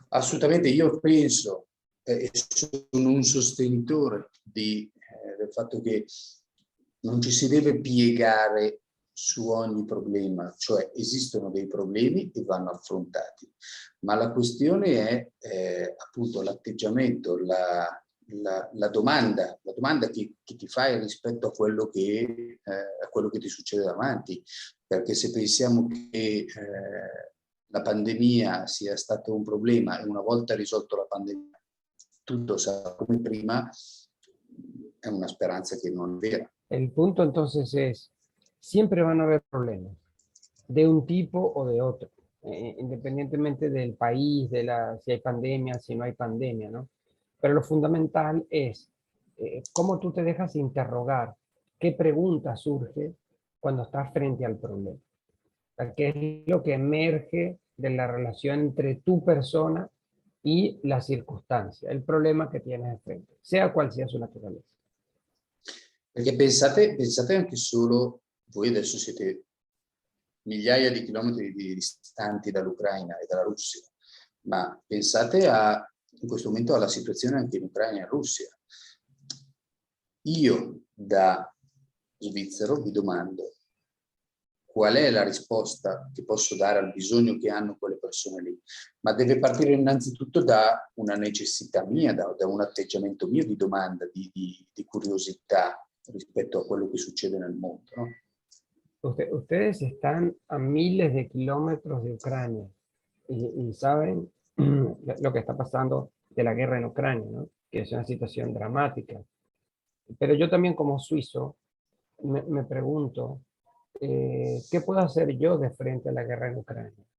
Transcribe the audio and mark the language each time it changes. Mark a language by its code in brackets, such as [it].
[it] Assolutamente, io penso e sono un sostenitore del fatto che non ci si deve piegare su ogni problema, cioè esistono dei problemi e vanno affrontati, ma la questione è appunto l'atteggiamento, la domanda che ti fai rispetto a quello che ti succede davanti, perché se pensiamo che la pandemia sia stato un problema e una volta risolto la pandemia tutto sarà come prima, è una speranza [es] que no es vera. El punto entonces es, siempre van a haber problemas, de un tipo o de otro, independientemente del país, si hay pandemia, si no hay pandemia, ¿no? Pero lo fundamental es cómo tú te dejas interrogar, qué pregunta surge cuando estás frente al problema. O sea, qué es lo que emerge de la relación entre tu persona y la circunstancia, el problema que tienes enfrente, sea cual sea su naturaleza. [it] Perché pensate anche solo, voi adesso siete migliaia di chilometri distanti dall'Ucraina e dalla Russia, ma pensate in questo momento alla situazione anche in Ucraina e in Russia. Io da svizzero vi domando qual è la risposta che posso dare al bisogno che hanno quelle persone lì, ma deve partire innanzitutto da una necessità mia, da un atteggiamento mio di domanda, di curiosità rispetto a quello che succede nel mondo, ¿no? [es] Ustedes están a miles de kilómetros de Ucrania y saben lo que está pasando de la guerra en Ucrania, ¿no? Que es una situación dramática. Pero yo también como suizo me pregunto, ¿qué puedo hacer yo de frente a la guerra en Ucrania?